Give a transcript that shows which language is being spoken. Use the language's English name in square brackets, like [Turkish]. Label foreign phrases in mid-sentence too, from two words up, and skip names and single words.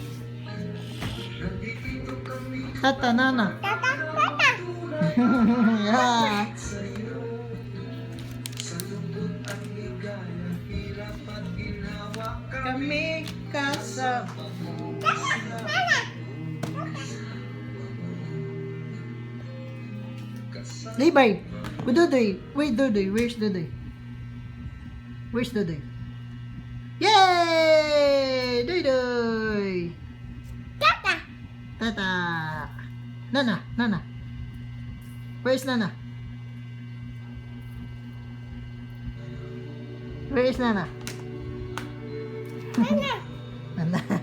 [English] Tata, nana. Tata, tata. Yeah. [Filipino] Kami kasama. [English] Levi, where's Dudoy? Where's Dudoy? Where's Dudoy? Where's Dudoy? Yay! Dudoy! Tata. Tata! Nana, Nana. Where's Nana? Where is Nana? Nana. Nana.